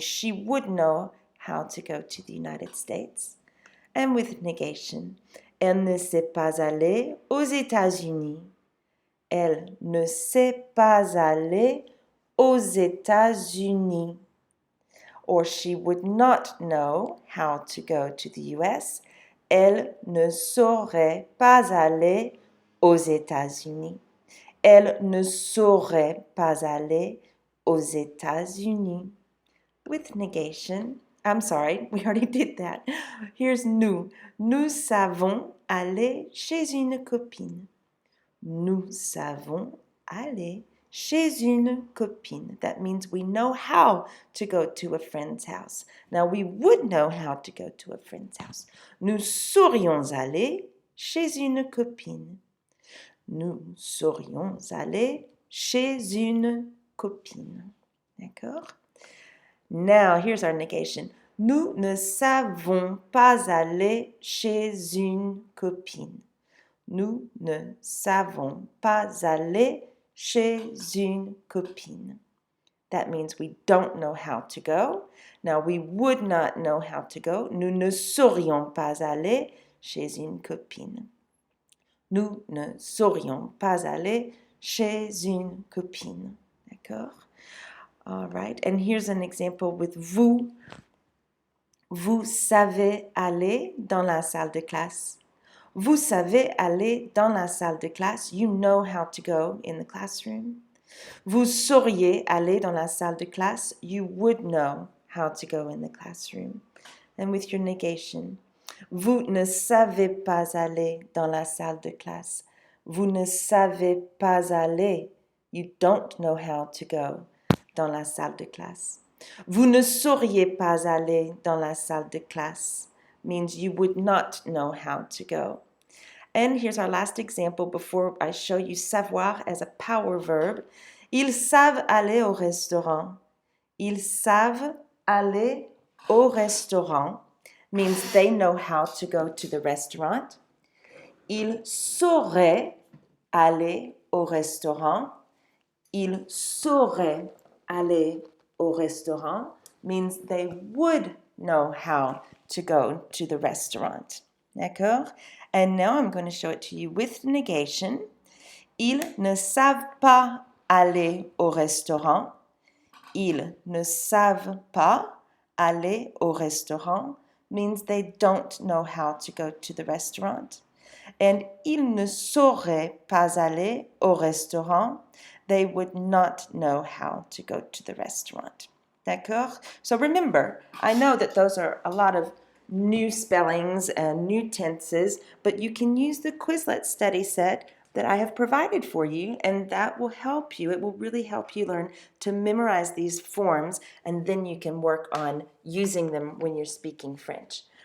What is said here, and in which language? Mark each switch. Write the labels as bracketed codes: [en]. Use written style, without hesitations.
[en] She would know how to go to the United States. And with negation, [fr] elle ne sait pas aller aux États-Unis. Elle ne sait pas aller aux États-Unis. [en] Or she would not know how to go to the US. [fr] Elle ne saurait pas aller aux États-Unis. Elle ne saurait pas aller aux États-Unis. [en] With negation, I'm sorry, we already did that. Here's nous. [fr] Nous savons aller chez une copine. Nous savons aller chez une copine. [en] That means we know how to go to a friend's house. Now, we would know how to go to a friend's house. [fr] Nous saurions aller chez une copine. Nous saurions aller chez une copine. D'accord? [en] Now, here's our negation. [fr] Nous ne savons pas aller chez une copine. Nous ne savons pas aller chez une copine. [en] That means we don't know how to go. Now, we would not know how to go. [fr] Nous ne saurions pas aller chez une copine. Nous ne saurions pas aller chez une copine. D'accord? [en] All right. And here's an example with vous. [fr] Vous savez aller dans la salle de classe. Vous savez aller dans la salle de classe. [en] You know how to go in the classroom. [fr] Vous sauriez aller dans la salle de classe. [en] You would know how to go in the classroom. And with your negation, [fr] vous ne savez pas aller dans la salle de classe. Vous ne savez pas aller. [en] You don't know how to go [fr] dans la salle de classe. Vous ne sauriez pas aller dans la salle de classe [en] means you would not know how to go. And here's our last example before I show you savoir as a power verb. [fr] Ils savent aller au restaurant. Ils savent aller au restaurant [en] means they know how to go to the restaurant. [fr] Ils sauraient aller au restaurant. Ils sauraient aller au restaurant [en] means they would know how to go to the restaurant. [fr] D'accord? [en] And now I'm going to show it to you with negation. [fr] Ils ne savent pas aller au restaurant. Ils ne savent pas aller au restaurant [en] means they don't know how to go to the restaurant. [fr] And ils ne sauraient pas aller au restaurant. [en] They would not know how to go to the restaurant. [fr] D'accord? [en] So remember, I know that those are a lot of new spellings and new tenses, but you can use the Quizlet study set that I have provided for you, and that will help you. It will really help you learn to memorize these forms, and then you can work on using them when you're speaking French.